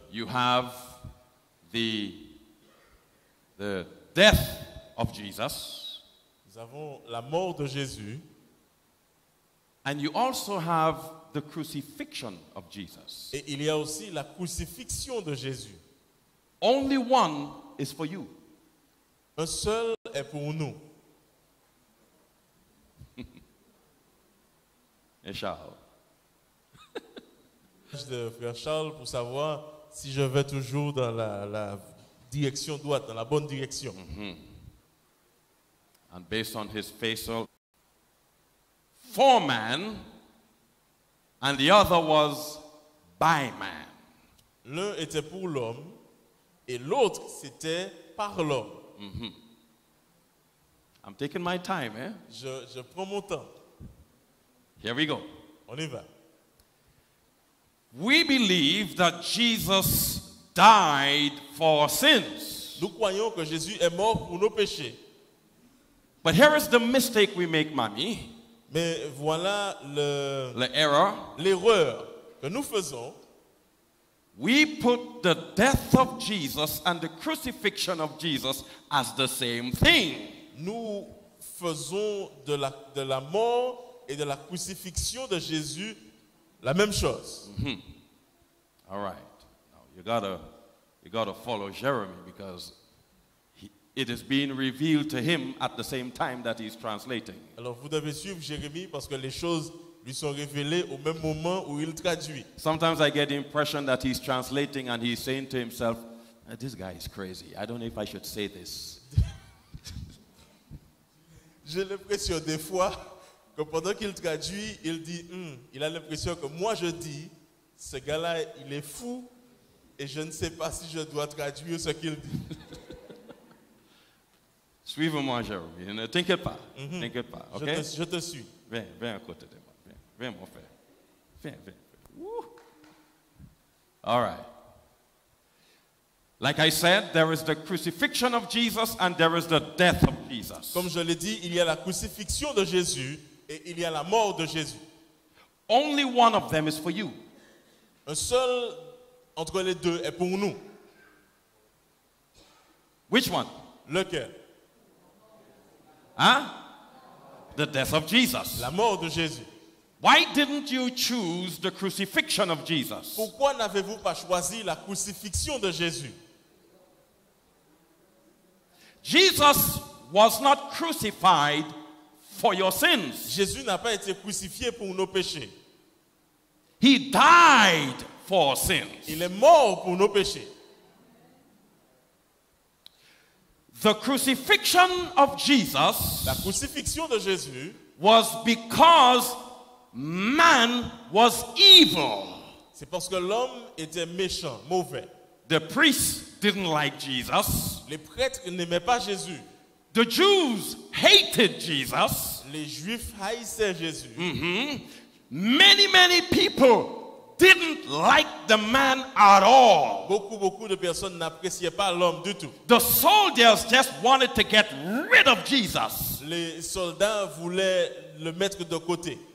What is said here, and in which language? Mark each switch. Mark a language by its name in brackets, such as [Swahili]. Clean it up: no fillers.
[English] you have the death of Jesus, [French] nous avons la mort de Jésus [English] and you also have the crucifixion of Jesus. [French] et il y a aussi la crucifixion de Jésus. [English] Only one is for you. [French] Un seul est pour nous. Et Charles. de frère Charles pour savoir si je vais toujours dans la direction droite, dans la bonne direction. [English] And based on his facial, 4 men, and the other was by man. [French] L'un était pour l'homme et l'autre c'était par l'homme. [English] I'm taking my time, eh? [French] Je prends mon temps. [English] Here we go. [French] On y va. [English] We believe that Jesus died for our sins. [French] Nous croyons que Jésus est mort pour nos péchés. [English] But here is the mistake we make, mommy. [French] Mais voilà [English] The error. [French] l'erreur que nous faisons. [English] We put the death of Jesus and the crucifixion of Jesus as the same thing. [French] Nous faisons de la mort et de la crucifixion de Jésus la même chose. [English] All right. Now you gotta follow Jeremy because it is being revealed to him at the same time that he's translating. [French] Alors vous devez suivre Jérémie parce que les choses lui sont révélées au même moment où il traduit. [English] Sometimes I get the impression that he's translating and he's saying to himself, this guy is crazy. I don't know if I should say this. [French] J'ai l'impression des fois que pendant qu'il traduit, il dit, il a l'impression que moi je dis, ce gars-là, il est fou et je ne sais pas si je dois traduire ce qu'il dit. Suivez-moi, Jérémie. Ne t'inquiète pas. T'inquiète pas. Okay? Je te suis. Viens à côté de moi. Viens, mon frère. Viens. Woo. [English] All right. Like I said, there is the crucifixion of Jesus and there is the death of Jesus. [French] Comme je l'ai dit, il y a la crucifixion de Jésus et il y a la mort de Jésus. [English] Only one of them is for you. [French] Un seul entre les deux est pour nous. [English] Which one? [French] Lequel? [English] Huh? The death of Jesus. [French] La mort de Jésus. [English] Why didn't you choose the crucifixion of Jesus? [French] Pourquoi n'avez-vous pas choisi la crucifixion de Jésus? [English] Jesus was not crucified for your sins. [French] Jésus n'a pas été crucifié pour nos péchés. [English] He died for sins. [French] Il est mort pour nos péchés. [English] The crucifixion of Jesus [French] La crucifixion de Jésus [English] was because man was evil. [French] c'est parce que l'homme était méchant, mauvais. [English] The priests didn't like Jesus. [French] Les prêtres n'aimaient pas Jésus. [English] The Jews hated Jesus. [French] Les Juifs haïssaient Jésus. [English] Many people didn't like the man at all. [French] Beaucoup de personnes n'appréciaient pas l'homme du tout. [English] The soldiers just wanted to get rid of Jesus. [French] Les soldats voulaient le mettre de côté.